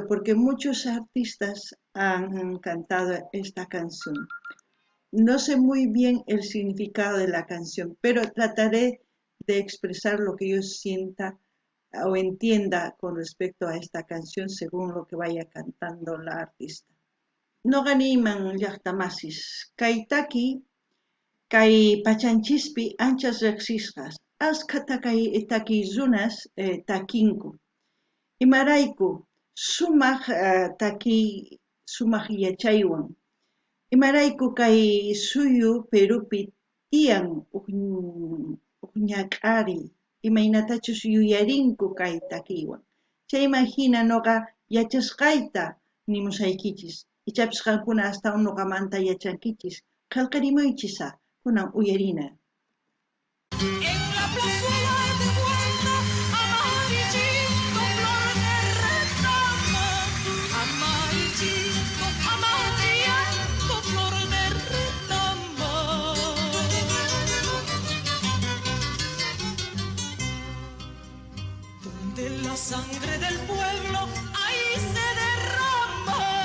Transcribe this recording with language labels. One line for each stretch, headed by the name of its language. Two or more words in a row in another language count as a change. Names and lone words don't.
Spanish: Porque muchos artistas han cantado esta canción. No sé muy bien el significado de la canción, pero trataré de expresar lo que yo sienta o entienda con respecto a esta canción según lo que vaya cantando la artista.
Quechua: Noqaniman llaqtamasis, kaytaki kay pachanchispi anchas riqsisqas, askhata kay takiyunas takinku. Imarayku sumaq sumaq yachaywan. Imarayku kay suyu Perupi tiyan ñak'ari, imaynatachus yuyarinku kay takiywan. Chayman hina noqa yachasqayta nimusaykichis. Ichapis qankuna astawan noqamanta yachankichis. Qillqarimuychisa, kunan uyarina.
Spanish: En la plazuela de vuelta, amarillito, flor de retama. Amarillito, amarillito, flor de retama. Donde la sangre del pueblo ahí se derrama.